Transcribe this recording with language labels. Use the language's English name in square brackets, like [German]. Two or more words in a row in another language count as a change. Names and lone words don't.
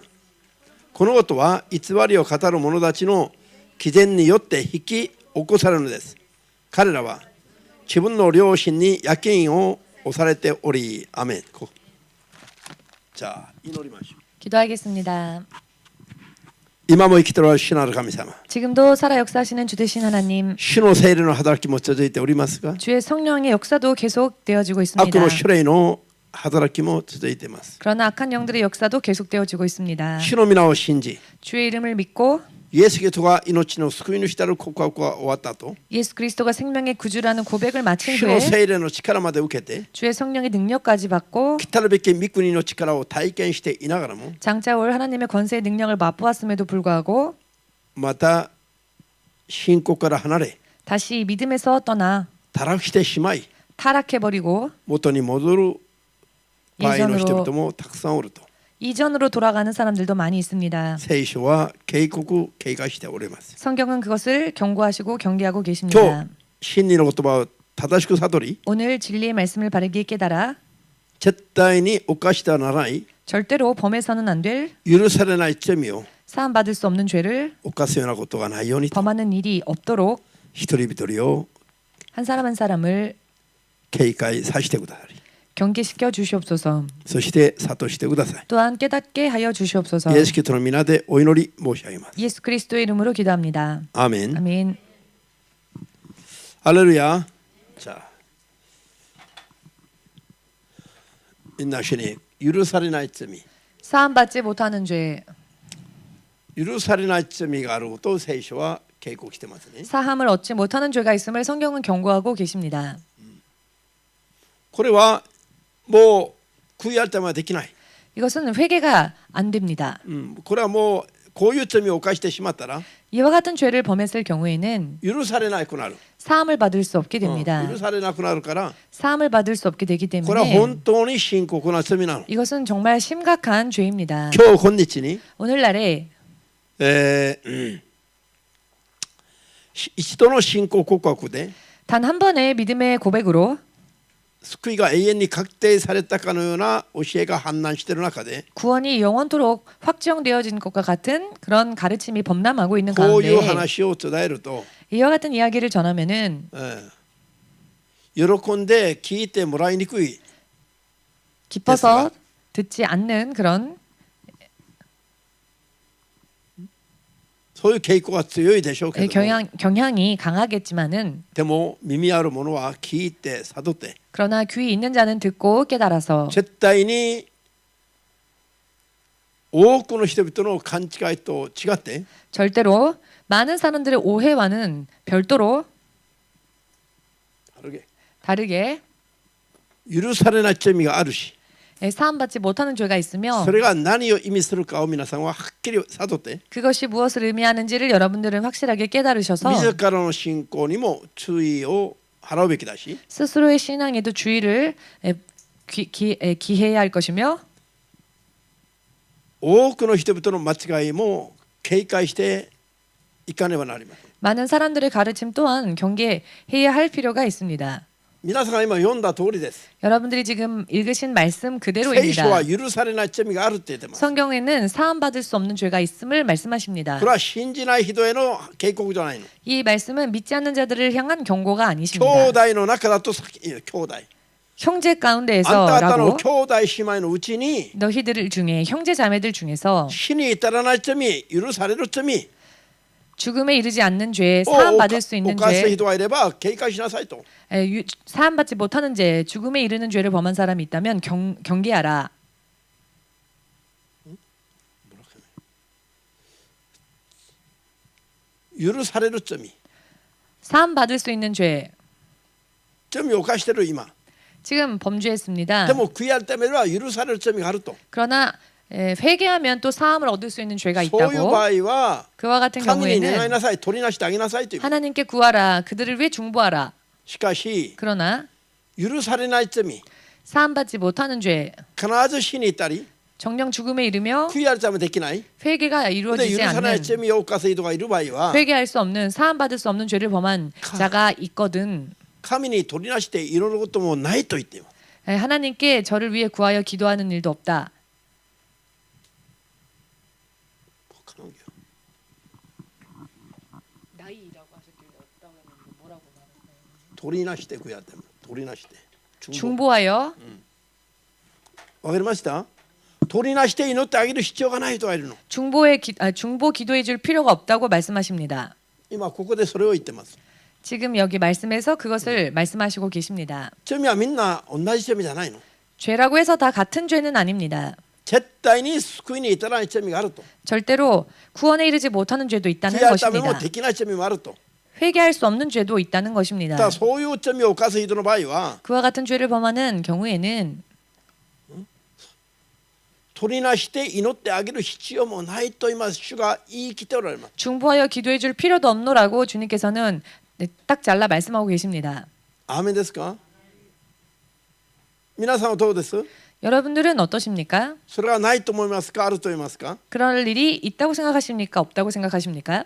[Japanese] このことは偽りを語る者たちの偽善によって引き起こされるのです。彼らは自分の良心に夜勤を押されており、アメン。じゃあ祈りましょう。 [Korean] 기도하겠습니다. [Japanese] 今も生きておられる主なる神様。 [Korean] 지금도 살아 역사하시는 주 되신 하나님. [Japanese] 主の聖霊の働きも続いておりますが、 [Korean] 주의 성령의 역사도 계속되어지고 [Japanese] 悪 [Korean] 있습니다. [Japanese] の種類の働きも続いています。 [Korean] 그러나 악한 영들의 역사도 계속되어지고 있습니다. [Japanese] 主の皆を信じ、 [Korean] 주의 이름을 믿고 [Japanese] イエス・キリストが命の救い主である告白が終わった後、 [Korean] 예수 그리스도가 생명의 구주라는 고백을 마친 [Japanese] 主の [Korean] 후에 [Japanese] 聖霊の力まで受けて、 [Korean] 주의 성령의 능력까지 받고 [Japanese] 来たるべき御国の力を体験していながらも、 [Korean] 장차 올 하나님의 권세의 능력을 맛보았음에도 불구하고 [Japanese] また信仰から離れ、 [Korean] 다시 믿음에서 떠나 [Japanese] 堕落してしまい、 [Korean] 타락해버리고 [Japanese] 元に戻る場合の人々もたくさんおると。 [Korean] 이전으로 돌아가는 사람들도 많이 있습니다. [Japanese] 聖書は警告警戒しております。 [Korean] 성경은 그것을 경고하시고 경계하고 [Japanese] 今 [Korean] 계십니다. [Japanese] 日真理の言葉を正しく悟り、 [Korean] 오늘 진리의 말씀을 바르게 깨달아 [Japanese] 絶対に犯してはならない [Korean] 절대로 범해서는 안 될 [Japanese] 許されない罪を [Korean] 사함받을 수 없는 죄를 [Japanese] 犯すようなことがないようにと [Korean] 범하는 일이 없도록 [Japanese] 一人一人を [Korean] 한 사람 한 사람을 [Japanese] 警戒させてください。 [Korean] 경계시켜 주시옵소서. [Japanese] そして諭してください。 [Korean] 또한 깨닫게 하여 주시옵소서. [Japanese] イエス・キリストの皆でお祈り申し上げます。 [Korean] 예수 그리스도의 이름으로 기도합니다. [Japanese] アーメン。 [Korean] 아멘. [Japanese] ハレルヤ。じゃあみんな一緒に許されない罪、 [Korean] 사함받지 못하는 죄, [Japanese] 許されない罪があることを聖書は警告してますね。 [Korean] 사함을 얻지 못하는 죄가 있음을 성경은 경고하고 계십니다. [Japanese] これはもう悔い改めはできない。 [Korean] 이것은 회개가 안 됩니다. [Japanese] これはもうこういう罪を犯してしまったら [Korean] 이와 같은 죄를 범했을 경우에는 [Japanese] 許されなくなる。 [Korean] 사함을 받을 수 없게 됩니다. [Japanese] 許されなくなるから [Korean] 사함을 받을 수 없게 되기 [Japanese] これは [Korean] 때문에 [Japanese] 本当に深刻な罪なの。 [Korean] 이것은 정말 심각한 죄입니다. [Japanese] 今日今日に [Korean] 오늘날에 [Japanese] 一度の信仰告白で [Korean] 단 한 번의 믿음의 고백으로 [Japanese] 救いが永遠に確定されたかのような教えが氾濫している中で [Korean] 구원이 영원토록 확정되어진 것과 같은 그런 가르침이 범람하고 있는 [Japanese] こういう [Korean] 가운데 [Japanese] 話を伝えると [Korean] 이와 같은 이야기를 전하면은 [Japanese] 喜んで聞いてもらいにくい [Korean] 기뻐서 듣지 않는 그런 [Japanese] そういう傾向が強いでしょうけども [Korean] 경향이 강하겠지만은 [Japanese] でも耳ある者は聞いて悟って [Korean] 그러나 귀 있는 자는 듣고 깨달아서 [Japanese] 絶対に多くの人々の勘違いと違って [Korean] 절대로 많은 사람들의 오해와는 별도로 다르게 [Japanese] 許されない罪があるし [Korean] 사함받지 못하는 죄가 있으며 [Japanese] それが何を意味するかを皆さんははっきり悟って [Korean] 그것이 무엇을 의미하는지를 여러분들은 확실하게 깨달으셔서 [Japanese] 自らの信仰にも注意を払うべきだし [Korean] 스스로의 신앙에도 주의를 기해야 할 것이며 [Japanese] 多くの人々の間違いも警戒していかねばなりません [Korean] 많은 사람들의 가르침 또한 경계해야 할 필요가 있습니다. [Japanese] 皆さんが今読んだ通りです [Korean] 여러분들이 지금 읽으신 말씀 [Japanese] 聖 [Korean] 그대로입니다. [Japanese] 書は許されない罪があるって言ってます [Korean] 성경에는 사함받을 수 없는 죄가 있음을 말씀하십니다. [Japanese] これは信じない人への警告じゃないの [Korean] 이 말씀은 믿지 않는 자들을 향한 경고가 [Japanese] 兄 [Korean] 아니십니다. [Japanese] 弟の中だと兄弟 [Korean] 형제 [Japanese] あんた方の [Korean] 가운데에서라고 [Japanese] 兄弟姉妹のうちに [Korean] 너희들 중에 형제 자매들 중에서 [Japanese] 死に至らない罪許される罪 [Korean] 죽음에 이르지 않는 죄, [Japanese] を [Korean] 사함받을 수 있는 [Japanese] 犯した [Korean] 죄, [Japanese] 人がいれば警戒しなさいと [Korean] 사함받지 못하는 죄, 죽음에 이르는 죄를 범한 사람이 있다면 경계하라. [Japanese] 許される罪 [Korean] 사함받을 수 있는 죄. [Japanese] 罪を犯してる今 [Korean] 지금 범죄했습니다. [Japanese] でも悔い改めれば許される罪があると [Korean] 그러나 회개하면 또 사함을 얻을 수 있는 죄가 [Japanese] そういう場 [Korean] 있다고. [Japanese] 合は [Korean] 그와 같은 [Japanese] 神に願い [Korean] 경우에는 [Japanese] なさい取りなしてあげなさいという [Korean] 하나님께 구하라. 그들을 위해 중보하라. [Japanese] しかし [Korean] 그러나 [Japanese] 許されない罪 [Korean] 사함받지 못하는 죄, [Japanese] 必ず死に至り [Korean] 정령 죽음에 이르며 [Japanese] 悔い改めできない [Korean] 회개가 [Japanese] で [Korean] 이루어지지 [Japanese] 許されない [Korean] 않는, [Japanese] 罪を犯す人がいる場合は [Korean] 회개할 수 없는, 사함받을 수 없는 죄를 범한 자가 있거든. [Japanese] 神に取りなして祈ることもないと言っています [Korean] 하나님께 저를 위해 구하여 기도하는 일도 없다. [Japanese] 取りなして悔い改め取りなして [Korean] 중보하여 [Japanese] わかりました取りなして祈ってあげる必要がない人がいるの [Korean] 중보 기도해 줄 필요가 없다고 말씀하십니다. [Japanese] 今ここでそれを言ってます [Korean] 지금 여기 말씀에서 그것을 말씀하시고 계십니다. [Japanese] 罪はみんな同じ罪じゃないの [Korean] 죄라고 해서 다 같은 죄는 아닙니다. [Japanese] 絶対に救いに至らない罪があると [Korean] 절대로 구원에 이르지 못하는 죄도 있다는 [Japanese] 悔い改めも [Korean] 것입니다. [Japanese] できない罪もあると [Korean] 회개할 수 없는 죄도 있다는 [Japanese] だ [Korean] 것입니다. [Japanese] からそういう罪を犯す人の場合は [Korean] 그와 같은 죄를 범하는 경우에는 [Japanese] 取りなして祈ってあげる必要もないと今主が言い切っておられます [Korean] 중보하여 기도해 줄 필요도 없노라고 주님께서는 딱 잘라 말씀하고 계십니다. [Japanese] アーメンですか皆さんはどうです [Korean] 여러분들은 어떠십니까? [Japanese] それはないと思いますかあると言いますか [Korean] 그럴 일이 있다고 생각하십니까? 없다고 생각하십니까?